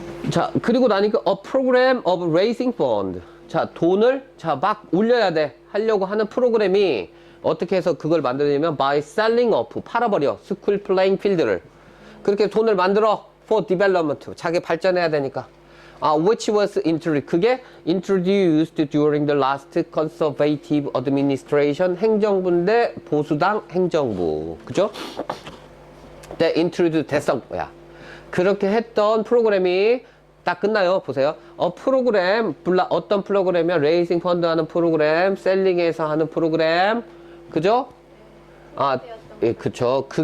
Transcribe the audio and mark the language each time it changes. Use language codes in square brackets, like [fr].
[ko] 자, 그리고 나니까 [en] a program of raising fund. [ko] 자, 돈을 막 올려야 돼. 하려고 하는 프로그램이 어떻게 해서 그걸 만드냐면 [en] by selling off, [ko] 팔아버려. 스쿨 플레잉 필드를. 그렇게 돈을 만들어. [en] for development. [ko] 자기 발전해야 되니까. [en] which was 그게 introduced during the last conservative administration. [ko] 행정부인데 보수당 행정부. 그죠? 때 introduce 됐어. 뭐야. 그렇게 했던 프로그램이 딱 끝나요. 보세요. 어떤 프로그램이야? 레이싱 펀드 하는 프로그램, 셀링에서 하는 프로그램. 그죠? 예, 그쵸.